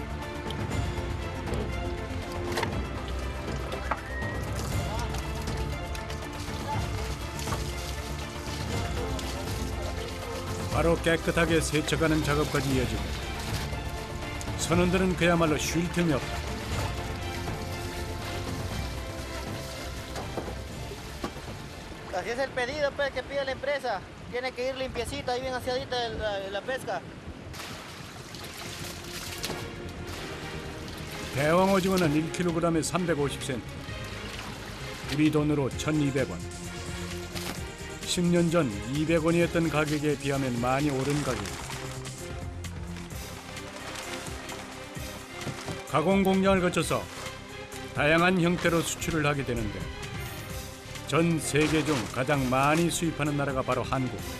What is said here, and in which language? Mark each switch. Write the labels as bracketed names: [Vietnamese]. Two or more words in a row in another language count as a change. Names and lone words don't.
[Korean] 바로 깨끗하게 세척하는 작업까지 이어지고 선원들은 그야말로 쉴 틈이 없다. [Spanish] Así es el pedido pues, que pide la empresa. Tiene que ir limpiecita, ahí bien aseadita la pesca. [Korean] 대왕 오징어는 1kg에 350cm. 우리 돈으로 1,200원. 10년 전 200원이었던 가격에 비하면 많이 오른 가격. 가공 공장을 거쳐서 다양한 형태로 수출을 하게 되는데 전 세계 중 가장 많이 수입하는 나라가 바로 한국.